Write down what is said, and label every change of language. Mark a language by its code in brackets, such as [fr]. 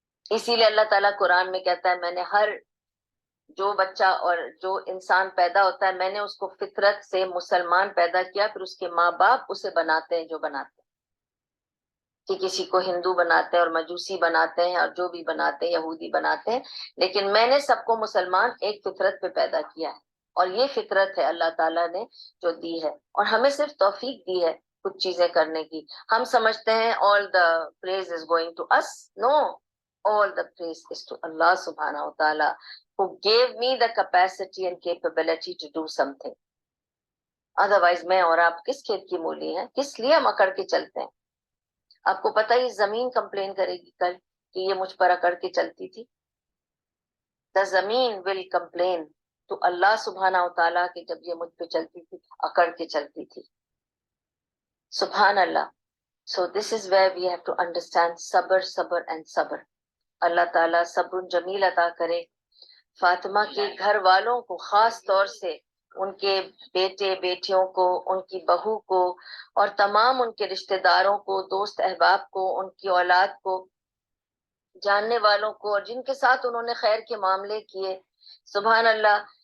[ur] اسی لیے اللہ تعالیٰ قرآن میں کہتا ہے میں نے جو بچہ اور جو انسان پیدا ہوتا ہے میں نے اس کو فطرت سے مسلمان پیدا کیا، پھر اس کے ماں باپ اسے بناتے ہیں جو بناتے ہیں، کہ کسی کو ہندو بناتے ہیں اور مجوسی بناتے ہیں اور جو بھی بناتے ہیں یہودی بناتے ہیں، لیکن میں نے سب کو مسلمان ایک فطرت پہ پیدا کیا ہے. اور یہ فطرت ہے اللہ تعالیٰ نے جو دی ہے، اور ہمیں صرف توفیق دی ہے کچھ چیزیں کرنے کی. ہم سمجھتے ہیں [en] all the praise is going to us. No, all the praise is to Allah subhanahu wa ta'ala who gave me the capacity and capability to do something. [ur] Otherwise میں اور آپ کس کھیت کی مولی ہیں؟ کس لیے ہم اکڑ کے چلتے ہیں؟ آپ کو پتہ یہ زمین کمپلین کرے گی کل کہ یہ مجھ پر اکڑ کے چلتی تھی. [en] The [ur] زمین [en] will complain to [ur] اللہ سبحانہ و تعالیٰ کہ جب یہ مجھ پہ چلتی تھی اکڑ کے چلتی تھی. [ar] سبحان اللہ. [en] So this is where we have to understand صبر and صبر. [ur] اللہ تعالیٰ صبر جمیل عطا کرے. فاطمہ کے گھر والوں کو خاص طور سے ان کے بیٹے بیٹیوں کو، ان کی بہو کو، اور تمام ان کے رشتہ داروں کو، دوست احباب کو، ان کی اولاد کو، جاننے والوں کو، اور جن کے ساتھ انہوں نے خیر کے معاملے کیے. سبحان اللہ.